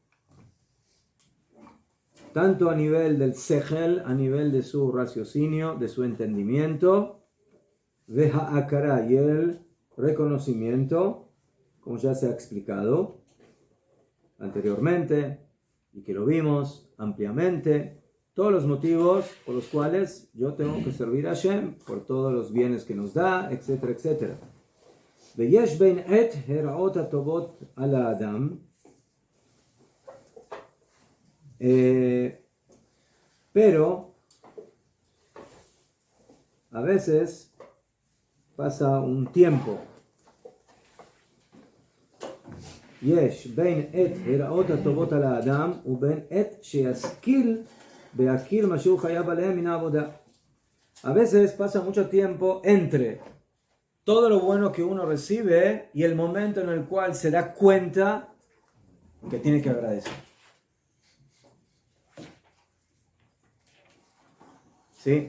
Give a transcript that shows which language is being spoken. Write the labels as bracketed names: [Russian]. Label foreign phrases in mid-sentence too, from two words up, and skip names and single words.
[Spanish] tanto a nivel del sechel, a nivel de su raciocinio, de su entendimiento, de ha'akara, y el reconocimiento, como ya se ha explicado anteriormente, y que lo vimos ampliamente, todos los motivos por los cuales yo tengo que servir a Hashem, por todos los bienes que nos da, etcétera, etcétera. [Hebrew] ויש בין עת הרעות הטובות על האדם, [Spanish] pero a veces pasa un tiempo. [Hebrew] יש בין עת הרעות הטובות על האדם ובין עת שישכיל בהכיר מה שהוא חייב עליהם מן העבודה. [Spanish] A veces pasa mucho tiempo entre todo lo bueno que uno recibe y el momento en el cual se da cuenta que tiene que agradecer. ¿Sí?